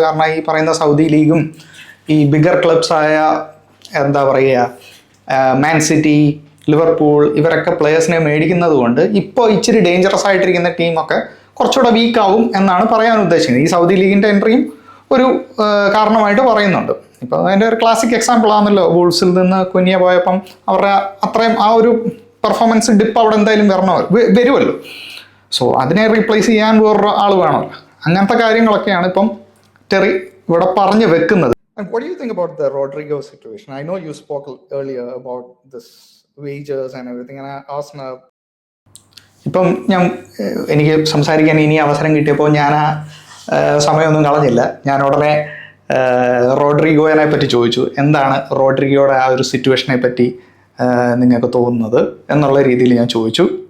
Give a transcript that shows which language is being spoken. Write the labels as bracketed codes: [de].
[ml] കാരണം ഈ പറയുന്ന സൗദി ലീഗും ഈ ബിഗർ ക്ലബ്സായ എന്താ പറയുക മാൻ സിറ്റി, ലിവർപൂൾ, ഇവരൊക്കെ പ്ലെയേഴ്സിനെ മേടിക്കുന്നത് കൊണ്ട് ഇപ്പോൾ ഇച്ചിരി ഡേഞ്ചറസ് ആയിട്ടിരിക്കുന്ന ടീമൊക്കെ കുറച്ചുകൂടെ വീക്കാവും എന്നാണ് പറയാൻ ഉദ്ദേശിക്കുന്നത്. ഈ സൗദി ലീഗിൻ്റെ എൻട്രിയും ഒരു കാരണമായിട്ട് പറയുന്നുണ്ട്. ഇപ്പോൾ അതിൻ്റെ ഒരു ക്ലാസിക് എക്സാമ്പിൾ ആണല്ലോ, വൂൾസിൽ നിന്ന് കുനിയ പോയപ്പം അവരുടെ അത്രയും ആ ഒരു പെർഫോമൻസ് ഡിപ്പ് അവിടെ എന്തായാലും വരുമല്ലോ. സോ അതിനെ റീപ്ലേസ് ചെയ്യാൻ വേറൊരു ആൾ വേണമല്ലോ. അങ്ങനത്തെ കാര്യങ്ങളൊക്കെയാണ് ഇപ്പം ടെറി ഇവിടെ പറഞ്ഞു വെക്കുന്നത്. [en] And what do you think about the Rodrigo situation? I know you spoke earlier about this wages and everything, and Arsenal. [ml] ഇപ്പം എനിക്ക് സംസാരിക്കാൻ ഇനി അവസരം കിട്ടിയപ്പോൾ ഞാൻ ആ സമയമൊന്നും കളഞ്ഞില്ല. ഞാൻ ഉടനെ റോഡ്രിഗോയെ പറ്റി ചോദിച്ചു, എന്താണ് റോഡ്രിഗോയുടെ ആ ഒരു സിറ്റുവേഷനെ പറ്റി നിങ്ങൾക്ക് തോന്നുന്നത് എന്നുള്ള രീതിയിൽ ഞാൻ ചോദിച്ചു.